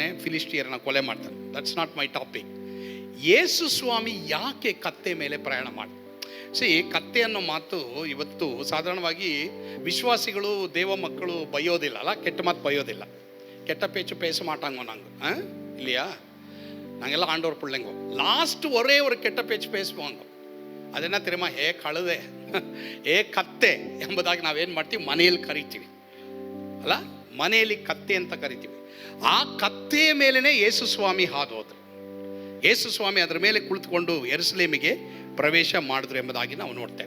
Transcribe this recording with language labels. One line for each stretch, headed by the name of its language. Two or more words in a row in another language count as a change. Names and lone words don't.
Kannada: ಫಿಲಿಸ್ಟಿಯರನ್ನ ಕೊಲೆ ಮಾಡ್ತಾನೆ.
English: that's not my topic.
Kannada: ಯೇಸು ಸ್ವಾಮಿ ಯಾಕೆ ಕತ್ತೆ ಮೇಲೆ ಪ್ರಯಾಣ ಮಾಡಿ? ಕತ್ತೆ ಅನ್ನೋ ಮಾತು ಇವತ್ತು ಸಾಧಾರಣವಾಗಿ ವಿಶ್ವಾಸಿಗಳು, ದೇವ ಮಕ್ಕಳು ಬೈಯೋದಿಲ್ಲ ಅಲ್ಲ, ಕೆಟ್ಟ ಮಾತು ಬೈಯೋದಿಲ್ಲ.
Tamil: கெட்ட பேச்சு பேசு மாட்டாங்கோ நங்கெ இல்லையா? நாங்கெல்லாம் ஆண்டவர் பிள்ளைங்க. லாஸ்ட் ஒரே ஒரு கெட்ட பேச்சு பேசுவாங்க. அது என்ன தெரியுமா?
Kannada: ಕழுದೆ, ಕತ್ತೆ ಎಂಬುದಾಗಿ ನಾವೇನು ಮಾಡ್ತೀವಿ? ಮನೆಯಲ್ಲಿ ಕರಿತೀವಿ ಅಲ್ಲ, ಮನೆಯಲ್ಲಿ ಕತ್ತೆ ಅಂತ ಕರಿತೀವಿ. ಆ ಕತ್ತೆಯ ಮೇಲೇನೆ ಯೇಸು ಸ್ವಾಮಿ ಹಾದೋದ್ರು. ಯೇಸು ಸ್ವಾಮಿ ಅದರ ಮೇಲೆ ಕುಳಿತುಕೊಂಡು ಯೆರೂಸಲೇಮಿಗೆ ಪ್ರವೇಶ ಮಾಡಿದ್ರು ಎಂಬುದಾಗಿ ನಾವು ನೋಡ್ತೇವೆ.